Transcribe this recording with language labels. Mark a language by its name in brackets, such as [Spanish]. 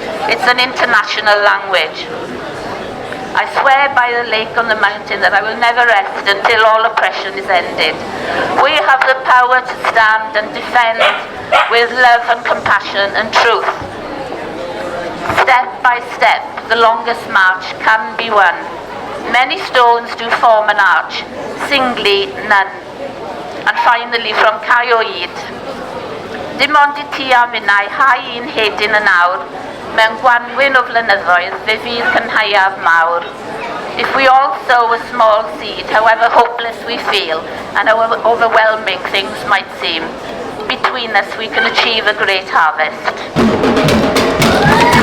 [English] It's an international language. I swear by the lake on the mountain that I will never rest until all oppression is ended. We have the power to stand and defend with love and compassion and truth. Step by step, the longest march can be won. Many stones do form an arch, singly none. And finally, from [Welsh] Caio Yd, dim ond I ti a minnau hau un hedyn yn awr, mewn gwanwyn o flynyddoedd fe fydd cynhaiaf mawr. [English] If we all sow a small seed, however hopeless we feel and how overwhelming things might seem, between us we can achieve a great harvest.